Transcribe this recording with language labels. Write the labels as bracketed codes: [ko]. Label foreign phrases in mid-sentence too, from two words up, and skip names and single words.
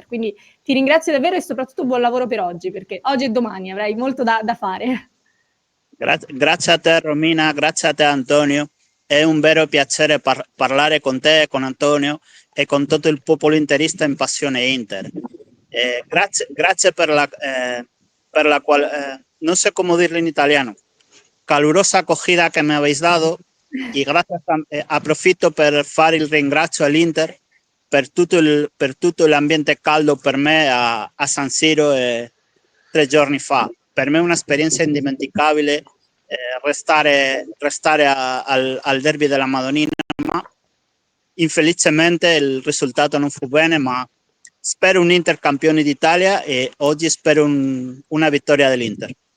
[it] Quindi ti ringrazio davvero e soprattutto buon lavoro per oggi, perché oggi e domani avrai molto da fare. Grazie a te Romina, grazie a te Antonio. È un vero piacere parlare con te, con Antonio e con tutto il popolo interista in Passione Inter. Grazie per la [es] no sé cómo dirlo en italiano, calurosa acogida que me habéis dado, y gracias [it] approfitto per fare il ringrazio all'Inter per tutto l'ambiente caldo per me a San Siro 3 giorni fa. Per me è un'esperienza indimenticabile restare al derby della Madonnina, ma infelicemente il risultato non fu bene, ma spero un Inter campione d'Italia e oggi spero una vittoria dell'Inter.